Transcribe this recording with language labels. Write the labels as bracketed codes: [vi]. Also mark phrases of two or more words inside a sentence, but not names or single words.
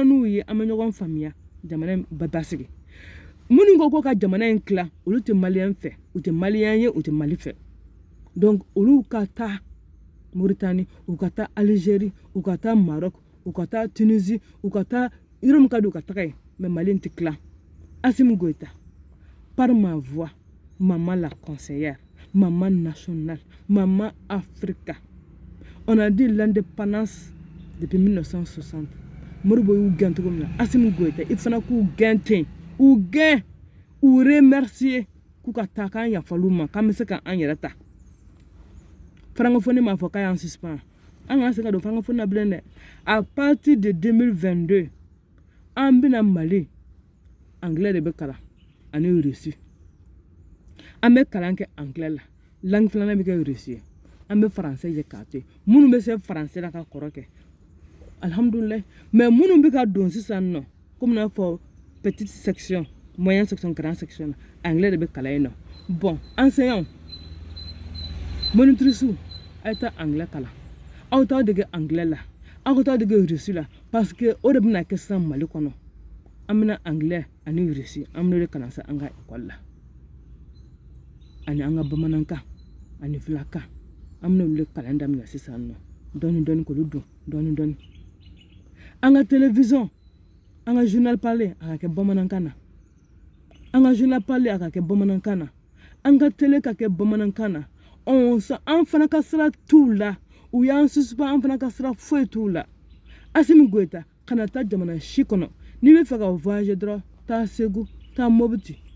[bm] n'u ye an bɛ ɲɔgɔn faamuya jamana in ba sigi minnu ko ka jamana in tilan olu tɛ maliyɛn fɛ u tɛ maliyɛn ye u tɛ mali fɛ donc olu ka taa Mauritanie u ka taa Algérie u ka taa Maroc u ka taa Tunisie u ka taa yɔrɔ min ka di u ka taga yen mais mali tɛ tilan Assimi Goïta [fr] par ma voix maman la conseillère maman nationale, maman Africa. On a dit l'indépendance depuis 1960. [bm] Modibo y'u gɛn cogo min na Assimi Goïta i fana k'u gɛn ten u gɛn u remercier k'u ka taa k'an yafal'u ma k'an bɛ se k'an yɛrɛ ta francophonie m'a fɔ k'a y'an suspend an ka se ka don francophonie na bilen dɛ [fr] à partir de 2022 [bm] an bɛna mali anglais de bɛ kalan ani Russie an bɛ kalan kɛ anglais la langue filanan bɛ kɛ Russie an bɛ français ye k'a to yen minnu bɛ se français la ka kɔrɔ kɛ alhamdulilayi mais minnu bɛ ka don sisan nɔ komi n'a fɔ [fr] petite section moyenne section grande section [bm] anglais de bɛ kalan yen nɔ [fr] bon enseignants [bm] monitrices a ye taa anglais kalan aw t'aw dege anglais la aw ka t'aw dege Russie la [fr] parce que [bm] o de bɛna kɛ sisan mali kɔnɔ an bɛna anglais ani Russie an bɛna o de kalan sisan an ka école la ani an ka bamanankan ani filakan an bɛna olu de kalan daminɛ sisan nɔ dɔɔni dɔɔni k'olu dɔn dɔɔni dɔɔni an ka télévision an ka [fr] journal parlé [bm] a ka kɛ bamanankan na an ka [fr] journal parlé [bm] a ka kɛ bamanankan na an ka télé ka kɛ bamanankan na an fana ka sira t'u la u y'an suspend an fana ka sira foyi t'u la Assimi Goïta kana taa jamana si kɔnɔ n'i bɛ fɛ ka voyager dɔrɔn taa Segu taa Mopti